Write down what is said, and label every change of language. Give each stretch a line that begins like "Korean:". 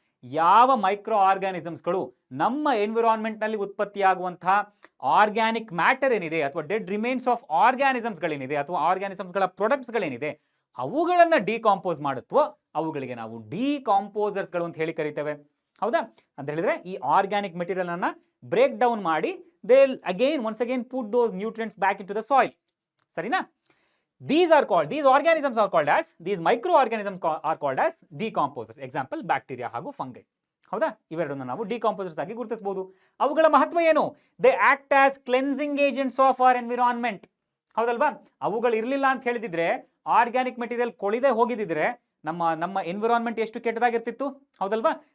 Kannada: ಯಾವ ಮೈಕ್ರೋ ಆರ್ಗ್ಯಾನಿಸಮ್ಸ್ಗಳು ನಮ್ಮ ಎನ್ವಿರಾನ್ಮೆಂಟ್ ನಲ್ಲಿ ಉತ್ಪತ್ತಿಯಾಗುವಂತಹ ಆರ್ಗ್ಯಾನಿಕ್ ಮ್ಯಾಟರ್ ಏನಿದೆ ಅಥವಾ ಡೆಡ್ ರಿಮೇನ್ಸ್ ಆಫ್ ಆರ್ಗ್ಯಾನಿಸಮ್ಸ್ಗಳೇನಿದೆ ಅಥವಾ ಆರ್ಗ್ಯಾನಿಸಮ್ಸ್ಗಳ ಪ್ರೊಡಕ್ಟ್ಸ್ಗಳೇನಿದೆ ಅವುಗಳನ್ನ ಡಿಕಾಂಪೋಸ್ ಮಾಡುತ್ತೋ ಅವುಗಳಿಗೆ ನಾವು ಡಿಕಾಂಪೋಸರ್ಸ್ಗಳು ಅಂತ ಹೇಳಿ ಕರಿತೇವೆ, ಹೌದಾ? ಅಂತ ಹೇಳಿದ್ರೆ ಈ ಆರ್ಗ್ಯಾನಿಕ್ ಮೆಟೀರಿಯಲ್ ಅನ್ನ ಬ್ರೇಕ್ ಡೌನ್ ಮಾಡಿ
English: they once again put those nutrients back into the soil,
Kannada: ಸರಿನಾ?
English: These organisms are called as, these microorganisms are called as decomposers.
Kannada: Example, bacteria ಹಾಗೂ ಫಂಗೈ, ಹೌದಾ? ಇವೆರಡನ್ನ ನಾವು ಡಿಕಾಂಪೋಸರ್ಸ್ ಆಗಿ ಗುರುತಿಸಬಹುದು. ಅವುಗಳ ಮಹತ್ವ ಏನು?
English: they act as cleansing agents of our environment,
Kannada: ಹೌದಲ್ವಾ? ಅವುಗಳು ಇರಲಿಲ್ಲ ಅಂತ ಹೇಳಿದಿದ್ರೆ, ಆರ್ಗ್ಯಾನಿಕ್ ಮೆಟೀರಿಯಲ್ ಕೊಳಿದೆ ಹೋಗಿದ್ರೆ ನಮ್ಮ ಎನ್ವಿರಾನ್ಮೆಂಟ್ ಎಷ್ಟು ಕೆಟ್ಟದಾಗಿರ್ತಿತ್ತು, ಹೌದಲ್ವಾ?